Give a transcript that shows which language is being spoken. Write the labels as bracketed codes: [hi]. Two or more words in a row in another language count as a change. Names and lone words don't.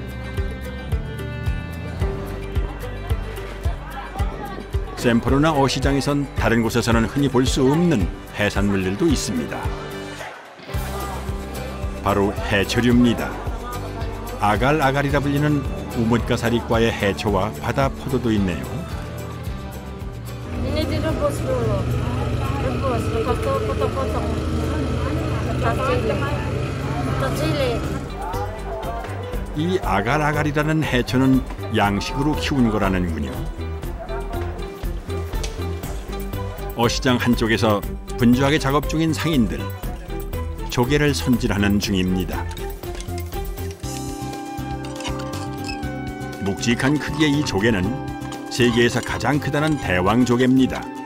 [ko] 샘포로나 어시장에선 다른 곳에서는 흔히 볼 수 없는 해산물들도 있습니다. 바로 해초류입니다. 아갈아갈이라 불리는 우뭇가사리과의 해초와 바다 포도도 있네요. [ms] Ini direbus dulu. Rebus, lepas itu potong-potong. Kecil. [ko] 이 아갈아갈이라는 해초는 양식으로 키운 거라는군요. 어시장 한쪽에서 분주하게 작업 중인 상인들. 조개를 손질하는 중입니다. 묵직한 크기의 이 조개는 세계에서 가장 크다는 대왕조개입니다.